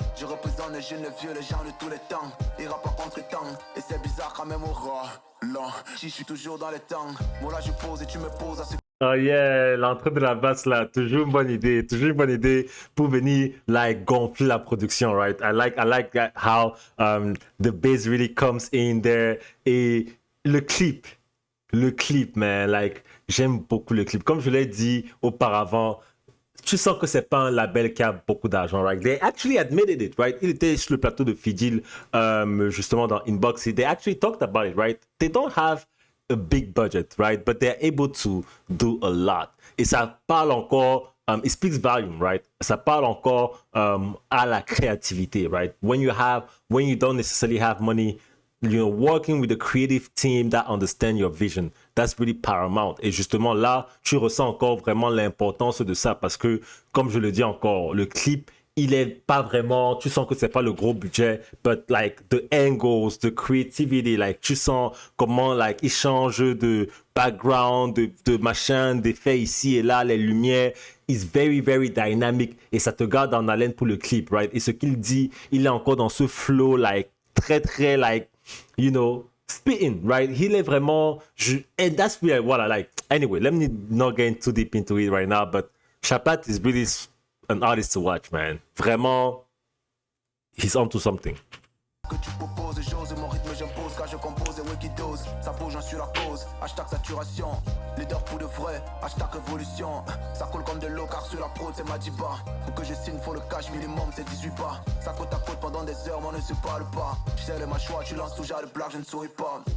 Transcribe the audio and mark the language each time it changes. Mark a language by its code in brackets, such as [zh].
[fr] Je représente les jeunes, les vieux, les gens de tous les temps. Ils rappent pas contre temps, et c'est bizarre quand même au rat. Là, je suis toujours dans les temps. Moi là je pose et tu me poses à ce. Oh yeah, l'entrée de la basse là, toujours une bonne idée pour venir like gonfler la production, right? [en] I like that how the bass really comes in there [fr] et le clip, man, like j'aime beaucoup le clip. Comme je l'ai dit auparavant, tu sens que c'est pas un label qui a beaucoup d'argent, right? [en] They actually admitted it, right? [fr] Il était sur le plateau de Fidil, justement dans Inbox. [en] They actually talked about it, right? They don't have a big budget, right? But they're able to do a lot. [fr] Et ça parle encore, [en] it speaks volume, [fr] right? Ça parle encore à la créativité, right? [en] When you don't necessarily have money, you know, working with a creative team that understand your vision, that's really paramount. [fr] Et justement, là, tu ressens encore vraiment l'importance de ça parce que, comme je le dis encore, le clip, il est pas vraiment, tu sens que c'est pas le gros budget, [en] but like the angles, the creativity, [fr] like tu sens comment like il change de background, de machin, d'effets ici et là, les lumières, [en] is very dynamic [fr] et ça te garde en haleine pour le clip, right? Et ce qu'il dit, il est encore dans ce flow like très like, you know, spitting, right? Il est vraiment, [en] and that's really what I like. Anyway, let me not get too deep into it right now, but Chapat is really an artist to watch, man. Vraiment, he's onto something. [fr] Que tu proposes, j'ose, mon rythme j'impose, car je compose et Wikidose, ça bouge, j'en suis la cause, hashtag saturation, leader pour de vrai, hashtag révolution, ça coule comme de l'eau car sur la prod c'est Madiba, pour que je signe faut le cash minimum c'est 18 pas, ça côte à côte pendant des heures, mais on ne se parle pas, tu sais les mâchoires, tu lances toujours le blague, je ne souris pas,